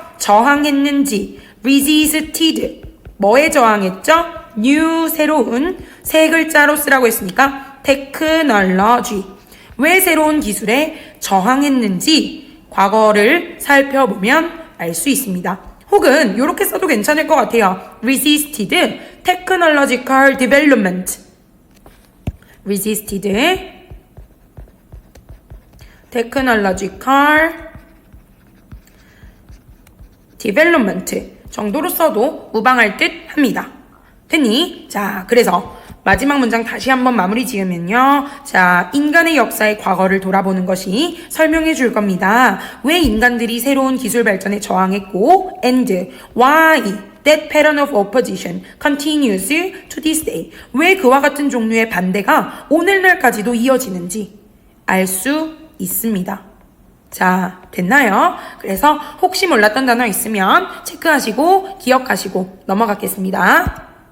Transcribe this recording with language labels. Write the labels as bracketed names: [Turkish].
[Korean] 저항했는지, resisted, 뭐에 저항했죠? new, 새로운, 세 글자로 쓰라고 했으니까 technology, 왜 새로운 기술에 저항했는지 과거를 살펴보면 알 수 있습니다. 혹은 이렇게 써도 괜찮을 것 같아요. [English] resisted technological development. [Korean] resisted technological development 정도로 써도 무방할 듯 합니다. 됐니? 자, 그래서 마지막 문장 다시 한번 마무리 지으면요. 자, 인간의 역사의 과거를 돌아보는 것이 설명해 줄 겁니다. [English] 왜 인간들이 새로운 기술 발전에 저항했고, and why that pattern of opposition continues to this day. [Korean] 왜 그와 같은 종류의 반대가 오늘날까지도 이어지는지 알 수 있습니다. 자, 됐나요? 그래서 혹시 몰랐던 단어 있으면 체크하시고 기억하시고 넘어가겠습니다.